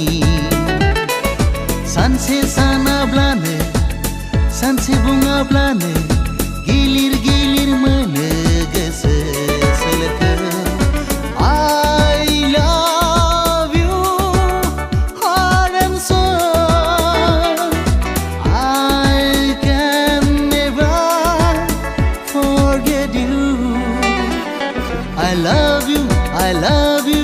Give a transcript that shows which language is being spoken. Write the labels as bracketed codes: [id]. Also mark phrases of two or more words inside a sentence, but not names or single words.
[brx] सानसे सानाब्लानो सानसे बुङाब्लानो गिलिर गिलिर मोनो गोसो सोलेरखौ [en] I love you heart and soul. I can never forget you. I love you, I love you.